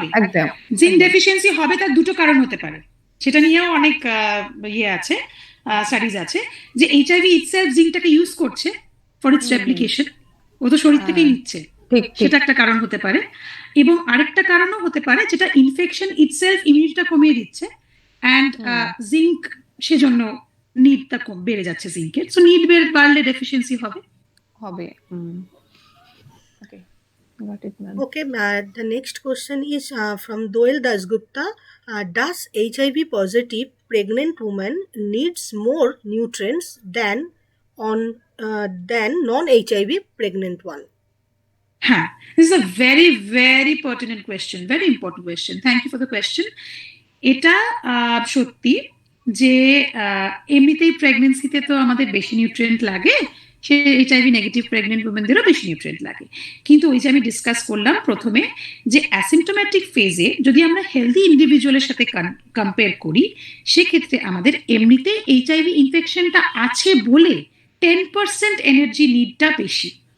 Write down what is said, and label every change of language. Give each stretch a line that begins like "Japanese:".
Bangla: একদম zinc deficiency হবে, তার দুটো কারণ হতে পারে, সেটা নিয়েও অনেক ইয়ে আছে, স্টাডিজ আছে, যে এইচআইভি ইটসেলফ জিঙ্কটাকে ইউজ করছে
English: for its replication,
Bangla: ও তো শরীর থেকেই নিচ্ছে, সেটা একটা কারণ হতে পারে। এবং আরেকটা কারণও হতে পারে যেটা ইনফেকশন ইটসেলফ ইমিউনিটিটা কমিয়ে দিচ্ছে, অ্যান্ড জিঙ্ক সেজন্য নিডটা বেড়ে যাচ্ছে জিঙ্কের, সো নিড বাড়লে ডেফিসিয়েন্সি হবে।
English: Okay, got it, ma'am. Okay, the next question is from Doel Dasgupta. Does HIV positive pregnant woman needs more nutrients than non-HIV pregnant one? হ্যাঁ, this is a very very pertinent question, very important question. Thank you for the question.
Bangla: এটা সত্যি যে এমনিতেই প্রেগনেন্সিতে তো আমাদের বেশি nutrient লাগে, সে HIV negative pregnant উমেনদেরও বেশি নিউট্রিয়েন্ট লাগে, কিন্তু ওই যে আমি ডিসকাস করলাম প্রথমে যে অ্যাসিমটোম্যাটিক ফেজে যদি আমরা হেলদি ইন্ডিভিজুয়ালের সাথে কম্পেয়ার করি, সেক্ষেত্রে আমাদের এমনিতে এইচআইভি ইনফেকশনটা আছে বলে 10% এনার্জি নিডটা বেশি।